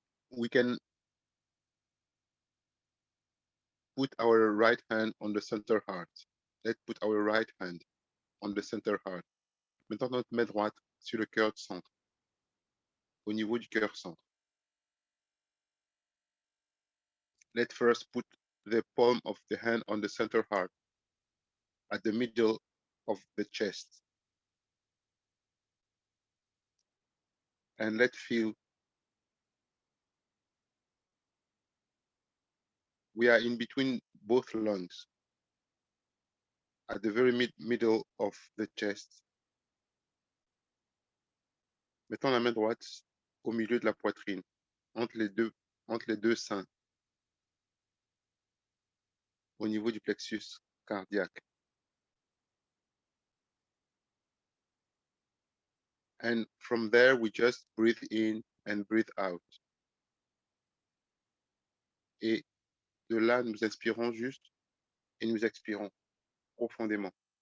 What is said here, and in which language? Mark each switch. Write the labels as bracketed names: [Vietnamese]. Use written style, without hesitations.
[English] we can put our right hand on the center heart. Let's put our right hand on the center heart. [French] Mettons notre main droite sur le cœur du centre, au niveau du cœur centre. [English] Let's first put the palm of the hand on the center heart, at the middle of the chest. And let's feel we are in between both lungs, at the very middle of the chest. [French] Mettons la main droite au milieu de la poitrine, entre les deux seins, au niveau du plexus cardiaque. [English] And from there, we just breathe in and breathe out. [French] Et de là, nous inspirons juste et nous expirons profondément.